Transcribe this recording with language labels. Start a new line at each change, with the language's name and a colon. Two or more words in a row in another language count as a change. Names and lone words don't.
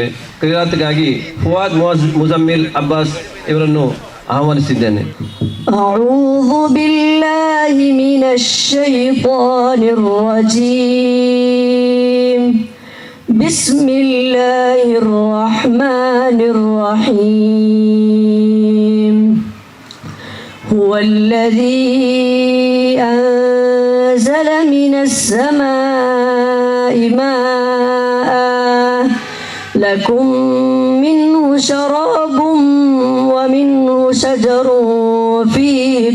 Kannada: ಕಿರಾತ್ಗಾಗಿ ಫುವಾದ್ ಮುಜಮ್ಮಿಲ್ ಅಬ್ಬಾಸ್ ಇವರನ್ನು ಆಹ್ವಾನಿಸಿದ್ದೇನೆ.
Arabic: أعوذ بالله من الشيطان الرجيم. بسم الله الرحمن الرحيم. هو الذي أنزل من السماء ماء لكم منه شراب ومنه شجر فيه